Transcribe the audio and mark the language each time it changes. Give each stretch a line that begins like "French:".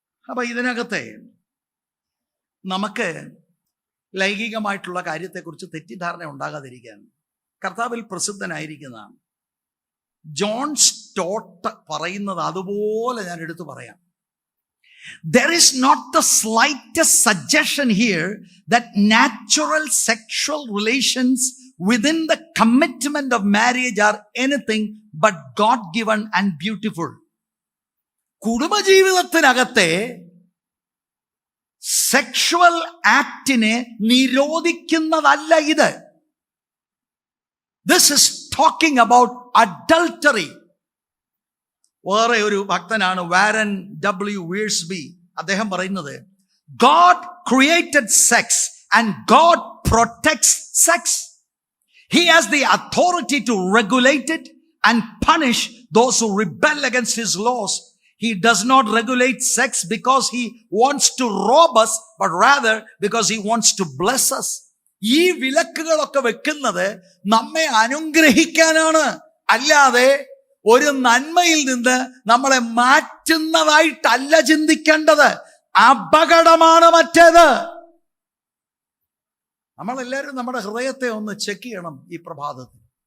Malayalam: അപ്പൊ ഇതിനകത്തെ നമുക്ക് ലൈംഗികമായിട്ടുള്ള കാര്യത്തെക്കുറിച്ച് തെറ്റിദ്ധാരണ ഉണ്ടാകാതിരിക്കാൻ കർത്താവിൽ പ്രസിദ്ധനായിരിക്കുന്നതാണ് ജോൺ സ്റ്റോട്ട് പറയുന്നത്. അതുപോലെ ഞാൻ എടുത്തു പറയാം.
English: There is not the slightest suggestion here that natural sexual relations within the commitment of marriage are anything but God-given and beautiful.
Malayalam: കുടുംബജീവിതത്തിനകത്തെ sexual ആക്ടിനെ നിരോധിക്കുന്നതല്ല ഇത്.
English: This is talking about adultery.
Malayalam: വേറെ ഒരു ഭക്തനാണ് വാരൻ W. വീഴ്സ്ബി. അദ്ദേഹം പറയുന്നത്,
English: God created sex and God protects sex. He has the authority to regulate it and punish those who rebel against his laws. He does not regulate sex because he wants to rob us, but rather because he wants to bless us.
Malayalam: ഈ വിലക്കുകളൊക്കെ വെക്കുന്നത് നമ്മെ അനുഗ്രഹിക്കാനാണ്, അല്ലാതെ ഒരു നന്മയിൽ നിന്ന് നമ്മളെ മാറ്റുന്നതായിട്ടല്ല ചിന്തിക്കേണ്ടത്. അപകടമാണ് മറ്റേത്. നമ്മളെല്ലാവരും നമ്മുടെ ഹൃദയത്തെ ഒന്ന് ചെക്ക് ചെയ്യണം ഈ പ്രഭാതത്തിൽ.